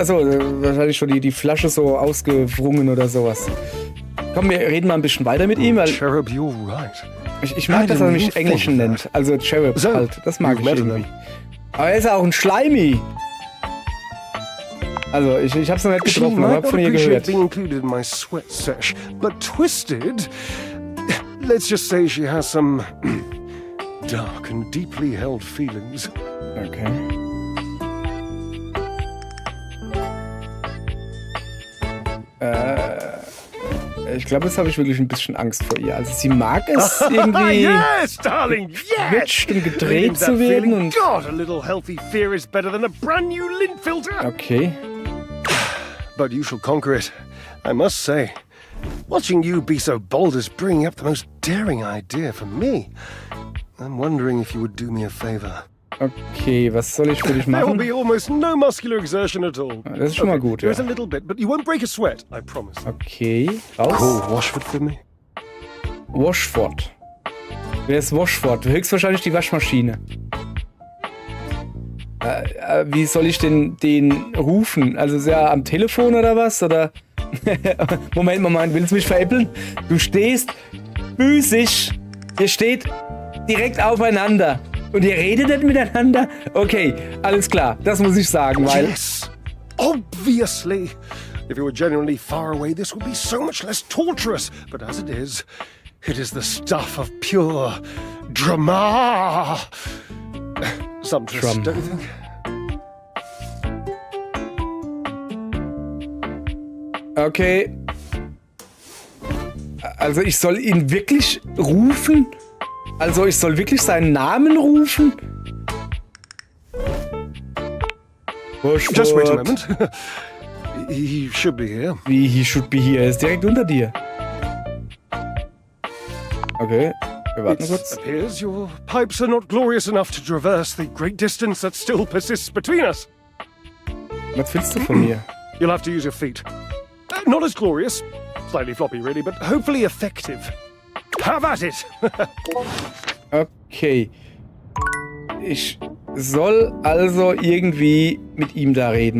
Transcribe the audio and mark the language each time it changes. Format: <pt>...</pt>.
<de>Also wahrscheinlich schon die Flasche so ausgewrungen oder sowas. Komm, wir reden mal ein bisschen weiter mit ihm, weil...</de> <en>Cherub, you're right.</en> <de>Ich mag, dass er mich Englischen nennt. Also Cherub halt. Das mag ich irgendwie. Aber er ist auch ein Schleimi. Also, ich hab's noch nicht getroffen, aber hab von ihr gehört.</de> <en>Being included in my sweat sesh, but Twisted, let's just say she has some dark and deeply held feelings. Okay.</en> <de>Ich glaube, jetzt habe ich wirklich ein bisschen Angst vor ihr. Also sie mag es irgendwie</de> <en>yes, darling, yes!</en> <de>Quetscht und gedreht zu werden. Und</de> <en>God, a little healthy fear is better than a brand new lint filter. Okay. But you shall conquer it, I must say. Watching you be so bold is bringing up the most daring idea for me. I'm wondering if you would do me a favor.</en> <de>Okay, was soll ich für dich</de> <en>There will</en> <de>machen?</de> <en>be almost no muscular exertion at all.</en> <de>Das ist schon mal gut, ja.</de> <en>There's a little bit, but you won't break a sweat, I promise.</en> <de>Okay, raus.</de> <en>Call Washford for me.</en> <de>Washford. Wer ist Washford? Höchstwahrscheinlich die Waschmaschine. Wie soll ich den rufen? Also ist er am Telefon oder was? Oder Moment, willst du mich veräppeln? Du stehst physisch. Ihr steht direkt aufeinander. Und ihr redet nicht miteinander? Okay, alles klar. Das muss ich sagen, weil...</de> <en>Yes, obviously. If you were genuinely far away, this would be so much less torturous. But as it is the stuff of pure drama. Sumptuous, don't you think? Okay.</en> <de>Also ich soll ihn wirklich rufen? Also ich soll wirklich seinen Namen rufen?</de> <en>Just wait a moment. He should be here.</en> <de>Wie,</de> <en>he should be here?</en> <de>Er ist direkt unter dir. Okay, wir warten kurz.</de> <en>It appears your pipes are not glorious enough to traverse the great distance that still persists between us.</en> <de>Was willst du von mir?</de> <en>You'll have to use your feet. Not as glorious. Slightly floppy, really, but hopefully effective. Have at it! Okay.</en> <de>Ich soll also irgendwie mit ihm da reden.</de>